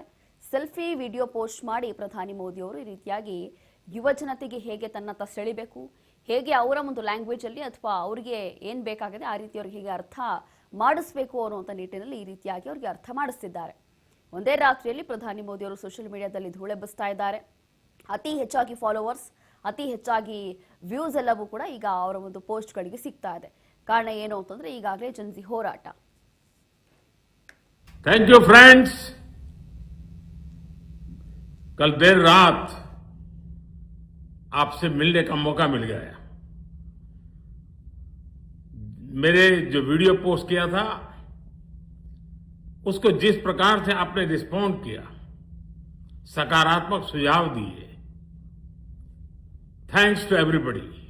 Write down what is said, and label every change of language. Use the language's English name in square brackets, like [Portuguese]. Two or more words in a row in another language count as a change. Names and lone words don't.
[English] selfie video post [Kannada] ಮಾಡಿ ಪ್ರಧಾನಿ ಮೋದಿ ಅವರು ಈ ರೀತಿಯಾಗಿ ಯುವ ಜನತೆಗೆ ಹೇಗೆ ತನ್ನತ್ತ ಸೆಳಿಬೇಕು, ಹೇಗೆ ಅವರ ಒಂದು ಲ್ಯಾಂಗ್ವೇಜ್ ಅಲ್ಲಿ ಅಥವಾ ಅವರಿಗೆ ಏನ್ ಬೇಕಾಗಿದೆ ಆ ರೀತಿ ಅವ್ರಿಗೆ ಹೇಗೆ ಅರ್ಥ ಮಾಡಿಸಬೇಕು ಅನ್ನುವಂಥ ನಿಟ್ಟಿನಲ್ಲಿ ಈ ರೀತಿಯಾಗಿ ಅವರಿಗೆ ಅರ್ಥ ಮಾಡಿಸ್ತಿದ್ದಾರೆ. ಒಂದೇ ರಾತ್ರಿಯಲ್ಲಿ ಪ್ರಧಾನಿ ಮೋದಿ ಅವರು [English] social mediaದಲ್ಲಿ [Kannada] ಧೂಳೆಬ್ಬಿಸ್ತಾ ಇದ್ದಾರೆ. ಅತಿ ಹೆಚ್ಚಾಗಿ ಫಾಲೋವರ್ಸ್, ಅತಿ ಹೆಚ್ಚಾಗಿ ವ್ಯೂಸ್ ಎಲ್ಲವೂ ಕೂಡ ಈಗ ಅವರ ಒಂದು ಪೋಸ್ಟ್ಗಳಿಗೆ ಸಿಗ್ತಾ ಇದೆ. ಕಾರಣ ಏನು ಅಂತಂದ್ರೆ ಈಗಾಗಲೇ ಜನ್ಸಿ ಹೋರಾಟ. [English] Thank you friends. [Hindi] कल देर रात आपसे मिलने का मौका मिल गया। मेरे जो वीडियो पोस्ट किया था उसको जिस प्रकार से आपने रिस्पॉन्ड किया, सकारात्मक सुझाव दिए, [English] thanks to everybody.